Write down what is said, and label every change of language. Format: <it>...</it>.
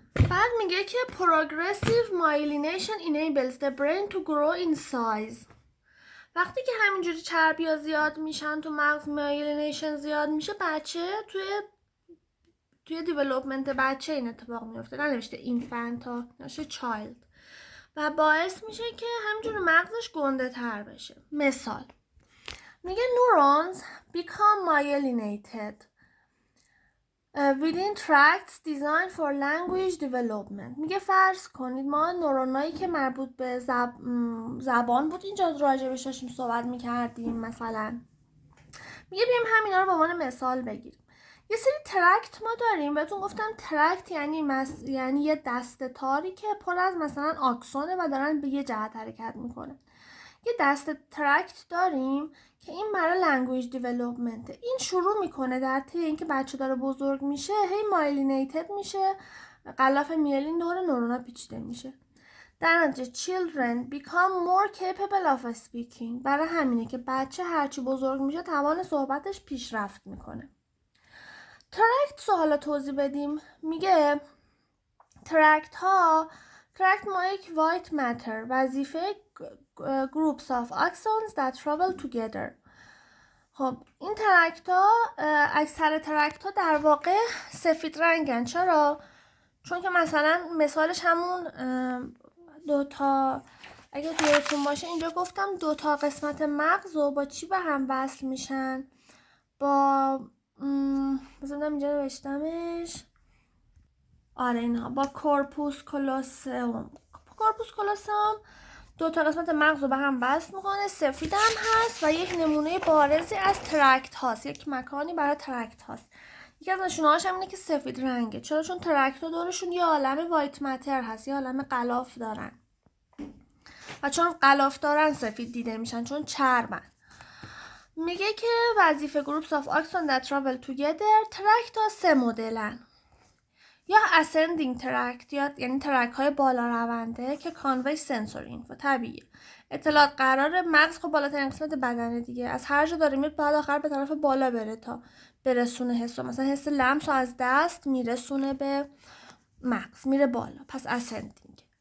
<en>بعد میگه که progressive myelination enables the brain to grow in size.</en> <fa>وقتی که همینجوری چربی ها زیاد میشن تو مغز، مایلینیشن زیاد میشه، بچه توی دیولوپمنت بچه این اتفاق میفته، ننوشته اینفنت ها، نوشته چایلد، و باعث میشه که همینجوری مغزش گنده تر بشه.</fa> <en>مثال میگه neurons become myelinated within tracts designed for language development.</en> <fa>میگه فرض کنید ما نورونایی که مربوط به زبان بود اینجا راجبش داشتیم صحبت میکردیم، مثلا میگه بیایم همینا رو به عنوان مثال بگیریم. یه سری ترکت ما داریم، بهتون گفتم ترکت یعنی یه دسته تاری که پر از مثلا آکسونه و دارن به یه جهت حرکت میکنه. یه دسته ترکت داریم که این برای لنگویج دیولوپمنت. این شروع میکنه در طی اینکه بچه داره بزرگ میشه هی مایلینیتد میشه، غلاف میلین دور نورونا پیچیده میشه.</fa> <en>در نتیجه children become more capable of speaking.</en> <fa>برای همینه که بچه هرچی بزرگ میشه توان صحبتش پیشرفت میکنه. ترکت سوالا توضیح بدیم.</fa> <en>میگه ترکت ما یک white matter، وظیفه groups of axons that travel together.</en> <fa>خب این اکثر ترکت ها در واقع سفید رنگن. چرا؟ چون که مثلا مثالش همون دوتا، اگه دیرتون باشه اینجا گفتم دوتا قسمت مغز و با چی به هم وصل میشن؟ با مثلا اینجا نوشتمش، آره اینها، با کورپوس کلوسوم. کورپوس کلوسوم دوتا قسمت مغز رو به هم وصل میکنه، سفید هم هست و یک نمونه بارزی از ترکت هاست، یک مکانی برای ترکت هاست. یکی از نشونه هاش هم اینه که سفید رنگه. چرا؟ چون ترکت ها دورشون یه عالم وایت ماتر هست، یه عالم غلاف دارن و چون غلاف دارن سفید دیده میشن، چون چربن.</fa> <en>میگه که وظیفه groups of axons that travel together.</en> <fa>ترکت ها 3 مدلن، یا ascending tract یعنی ترک های بالا رونده که convey sensory info، طبیعیه، اطلاعات قرار مغز خب بالاترین قسمت بدنه دیگه، از هر جا داره میاد بعد آخر به طرف بالا بره تا برسونه حسو، مثلا حس لمس رو از دست میرسونه به مغز میره بالا، پس ascending.</fa>